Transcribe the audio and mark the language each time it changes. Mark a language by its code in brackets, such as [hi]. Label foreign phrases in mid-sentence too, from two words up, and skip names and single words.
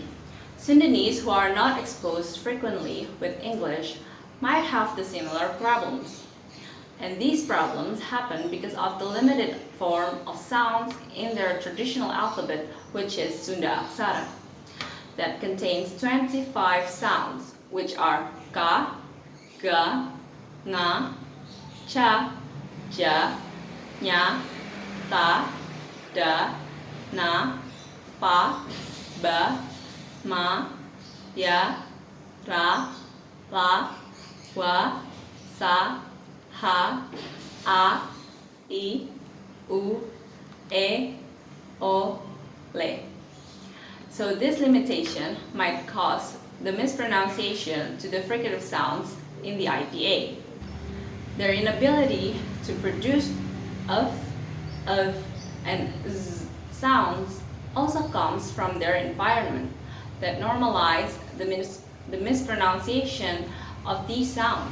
[en] Sundanese who are not exposed frequently with English might have the similar problems. And these problems happen because of the limited form of sounds in their traditional alphabet, which is Sunda Aksara, that contains 25 sounds, which are ka, ga, nga, cha, ja, nya, ta, da, na, pa, ba, ma, ya, ra, la, wa, sa, ha, a, i, u, e, o, le. So this limitation might cause the mispronunciation to the fricative sounds in the IPA. Their inability to produce of, and z sounds also comes from their environment that normalize the mispronunciation of these sounds.